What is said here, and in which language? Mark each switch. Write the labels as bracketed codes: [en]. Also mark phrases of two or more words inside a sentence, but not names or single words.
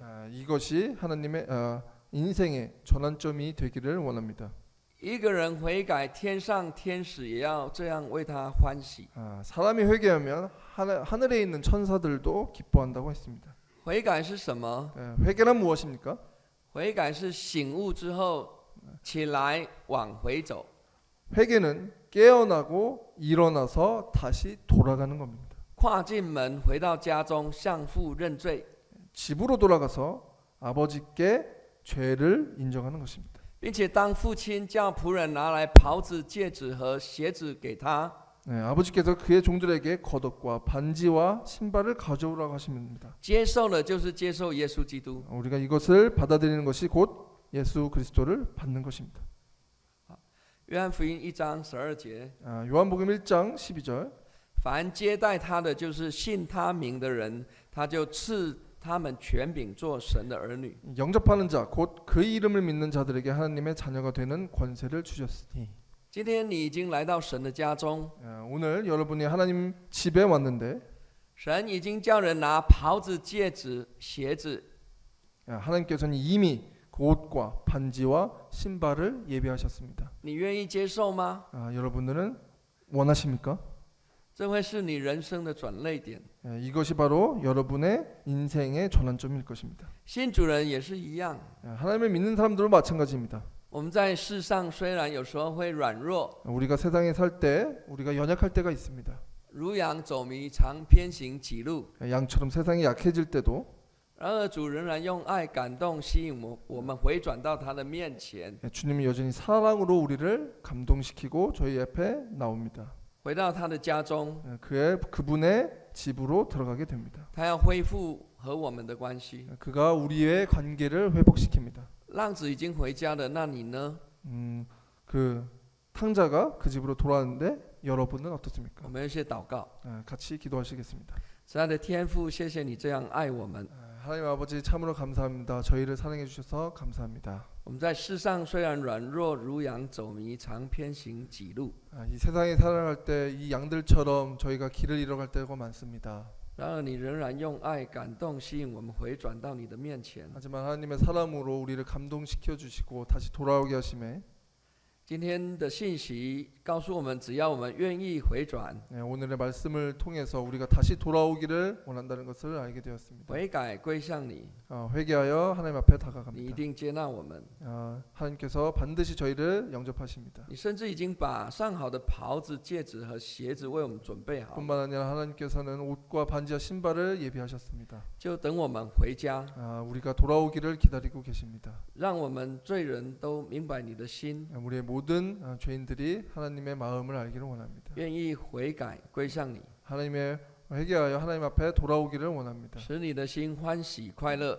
[ko] 이것이 하나님의 인생의 전환점이 되기를 원합니다. [zh] 一个人悔改，天上天使也要这样为他欢喜。 [ko] 사람이 회개하면 하늘에 있는 천사들도 기뻐한다고 했습니다. [zh] 悔改是什么？ [ko] 회개란 무엇입니까? [zh] 悔改是醒悟之后起来往回走。 [ko] 회개는 깨어나고 일어나서 다시 돌아가는 겁니다. [zh] 跨进门回到家中，向父认罪， [ko] 집으로 돌아가서 아버지께 죄를 인정하는 것입니다. [zh] 并且当父亲叫仆人拿来袍子、戒指和鞋子给他， [ko] 아버지께서 그의 종들에게 겉옷과 반지와 신발을 가져오라고 하십니다. [zh] 接受了就是接受耶稣基督。 [ko] 우리가 이것을 받아들이는 것이 곧 예수 그리스도를 받는 것입니다. [zh] 约翰福音1章12节， [ko] 요한복음 1장 12절 [zh] 凡接待他的，就是信他名的人，他就赐他们权柄做神的儿女。 [ko] 영접하는 자 곧 그 이름을 믿는 자들에게 하나님의 자녀가 되는 권세를 주셨으니. [zh] 今天你已经来到神的家中， [ko] 오늘 여러분이 하나님 집에 왔는데 [zh] 神已经叫人拿袍子、戒指、鞋子， [ko] 하나님께서는 이미 그 옷과 반지와 신발을 예비하셨습니다. [zh] 你愿意接受吗？ [ko] 여러분들은 원하십니까? [zh] 这会是你人生的转捩点。 [ko] 이것이 바로 여러분의 인생의 전환점일 것입니다. [zh] 信主人也是一样， [ko] 하나님을 믿는 사람들도 마찬가지입니다. [zh] 我们在世上虽然有时候会软弱， [ko] 우리가 세상에 살 때 우리가 연약할 때가 있습니다. [zh] 如羊走迷，常偏行己路。 [ko] 양처럼 세상이 약해질 때도 [zh] 然而主仍然用爱感动吸引我们回转到他的面前， [ko] 주님이 여전히 사랑으로 우리를 감동시키고 저희 앞에 나옵니다. [zh] 回到他的家中， [ko] 그분의 집으로 들어가게 됩니다. [zh] 他要恢复和我们的关系。 [ko] 그가 우리의 관계를 회복시킵니다. [zh] 浪子已经回家了，那你呢？ [ko] 그 탕자가 그 집으로 돌아왔는데 여러분은 어떻습니까? [zh] 我们有一些祷告。 [ko] 같이 기도하시겠습니다. [zh] 亲爱的天父，谢谢你这样爱我们。 [ko] 하나님 아버지 참으로 감사합니다. 저희를 사랑해 주셔서 감사합니다. [zh] 我们在世上虽然软弱，如羊走迷，常偏行己路。 [ko] 이 세상에 살아갈 때 이 양들처럼 저희가 길을 잃어갈 때가 많습니다. [zh] 然而你仍然用爱感动吸引我们回转到你的面前。 [ko] 하지만 하나님의 사랑으로 우리를 감동시켜 주시고 다시 돌아오게 하심에 [zh] 今天的信息告诉我们，只要我们愿意回转， [ko] 오늘의 말씀을 통해서 우리가 다시 돌아오기를 원한다는 것을 알게 되었습니다. [zh] 悔改归向你， [ko] 회개하여 하나님 앞에 [zh] 你一 [ko] 다가갑니다. [zh] 定接纳我们。 [ko] 하나님께서 반드시 저희를 영접하십니다. [zh] 你甚至已经把上好的袍子、戒指和鞋子为我们准备好， [ko] 뿐만 아니라 하나님께서는 옷과 반지와 신발을 예비하셨습니다. [zh] 就等我们回家， [ko] 우리가 돌아오기를 기다리고 계십니다. [zh] 让我们罪人都明白你的心， [ko] 우리의 모든 죄인들이 하나님의 마음을 알기를 원합니다. [zh] 愿意悔改归向你， [ko] 하나님의 회개하여 하나님 앞에 돌아오기를 원합니다. [zh] 使你的心欢喜快乐。